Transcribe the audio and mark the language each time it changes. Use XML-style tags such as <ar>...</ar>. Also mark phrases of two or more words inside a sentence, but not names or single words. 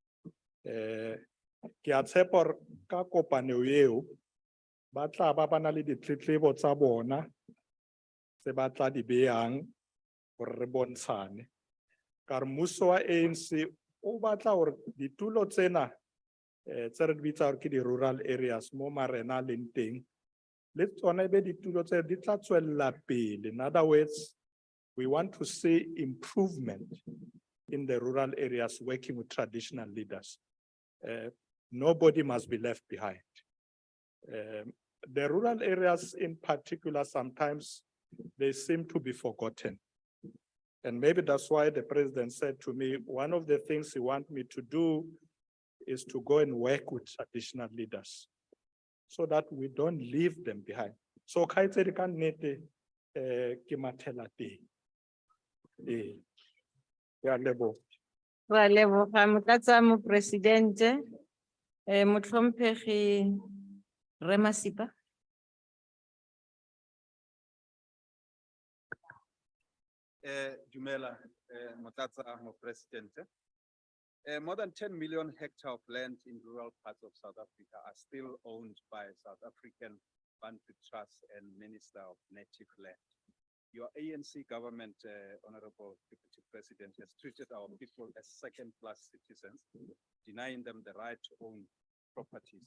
<st>Ke a tshepa hore ka kopano eo ba tla ba na le ditletlebo tsa bona tse ba tla di behang hore re bontshane. Ka re mmuso wa ANC o batla hore ditulo tsena tse re di bitsa hore ke di-</st> <en>rural areas</en> <st>mo marena a leng teng le tsona ebe ditulo tse di tla tswella pele.</st> <en>In other words, we want to see improvement in the rural areas working with traditional leaders. Nobody must be left behind. The rural areas in particular, sometimes they seem to be forgotten. And maybe that's why the president said to me, one of the things he wants me to do is to go and work with traditional leaders so that we don't leave them behind.</en> <st>So kaitsedi ka nnete ke mathela teng. Ke a leboha.</st> <tn>Ra leboga motlatsa mopresidente. Motlhomphegi Re Masipa. Dumela, Motlatsa Mopresidente.</tn> <en>More than 10 million hectares of land in rural parts of South Africa are still owned by South African Bantu Trust and Minister of Native Land. Your ANC government, Honorable Deputy President, has treated our people as second-class citizens, denying them the right to own properties.</en>